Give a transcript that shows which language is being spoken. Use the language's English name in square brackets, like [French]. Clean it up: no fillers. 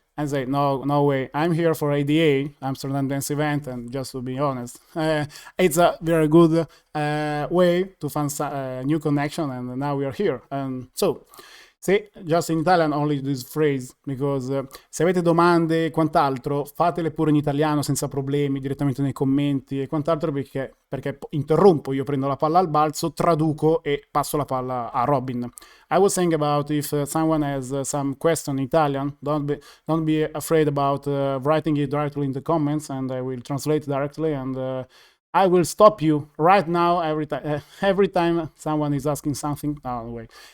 [English] I say, no way. I'm here for ADA, Amsterdam Dance Event, and just to be honest, it's a very good way to find a new connection, and now we are here. And so, see, just in Italian only this phrase, because [Italian] se avete domande e quant'altro, fatele pure in italiano senza problemi, direttamente nei commenti e quant'altro, perché interrompo, io prendo la palla al balzo, traduco e passo la palla a Robin. [English] I was saying about if someone has some question in Italian, don't be afraid about writing it directly in the comments, and I will translate directly, and I will stop you right now every time someone is asking something. No way.